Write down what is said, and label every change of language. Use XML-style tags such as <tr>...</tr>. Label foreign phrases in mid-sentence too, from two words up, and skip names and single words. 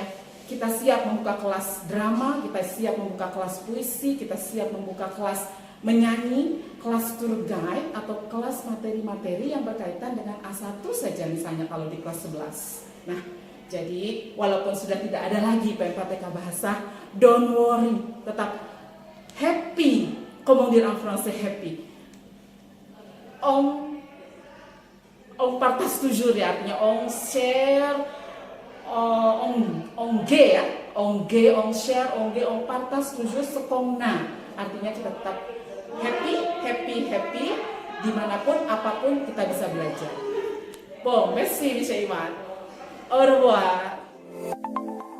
<id>Kita siap membuka kelas drama, kita siap membuka kelas puisi, kita siap membuka kelas menyanyi, kelas</id> <en>tour guide,</en> <id>atau kelas materi-materi yang berkaitan dengan A1 saja misalnya kalau di kelas 11. Nah, jadi walaupun sudah tidak ada lagi P4TK Bahasa,</id> <en>don't worry, tetap happy.</en> <fr>Comment dire en français happy? On partage toujours ya, artinya on share, on share, on partage toujours ce qu'on a.</fr> <id>Artinya kita tetap happy dimanapun apapun kita bisa belajar.</id> <fr>Bon, merci Misha Iman. Au revoir.</fr>